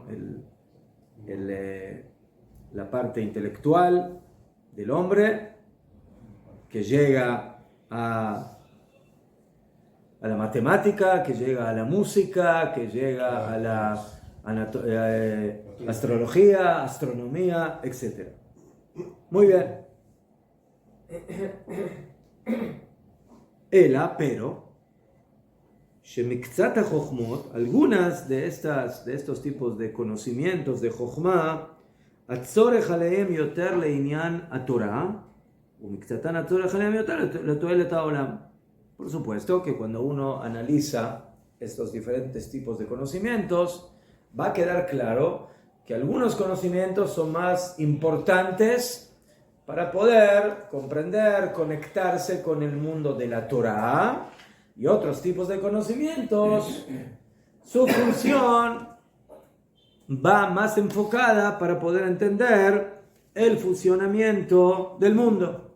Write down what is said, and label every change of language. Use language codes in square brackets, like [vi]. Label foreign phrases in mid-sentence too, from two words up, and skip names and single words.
[es] La parte intelectual del hombre, que llega a la matemática, que llega a la música, que llega a la astrología, astronomía, etc. Muy bien. Ela, pero, [he] שמקצת החוכמות, [es] algunas de estos tipos de conocimientos de [he] חוכמה, הצורך עליהם יותר לעניין התורה, ומקצתן הצורך עליהם יותר לתועלת העולם. [es] Por supuesto que cuando uno analiza estos diferentes tipos de conocimientos, va a quedar claro que algunos conocimientos son más importantes para poder comprender, conectarse con el mundo de la Torah, y otros tipos de conocimientos, su función va más enfocada para poder entender el funcionamiento del mundo.